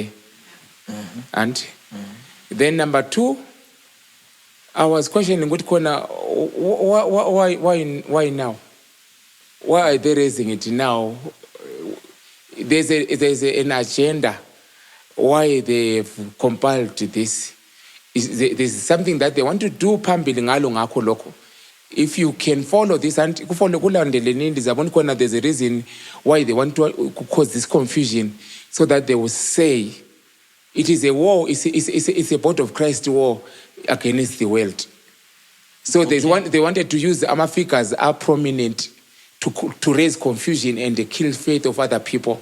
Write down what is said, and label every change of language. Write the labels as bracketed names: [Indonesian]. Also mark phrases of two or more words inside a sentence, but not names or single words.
[English] And then number two, I was questioning what corner, why now? Why are they raising it now? There's an agenda why they've compiled this. There's something that they want to do [North Ndebele] phambili ngalo ngakho lokho. [English] If you can follow this and there's a reason why they want to cause this confusion, so that they will say it is a war, it's a body of Christ war against the world. So they wanted to use the figures are prominent to raise confusion and kill faith of other people.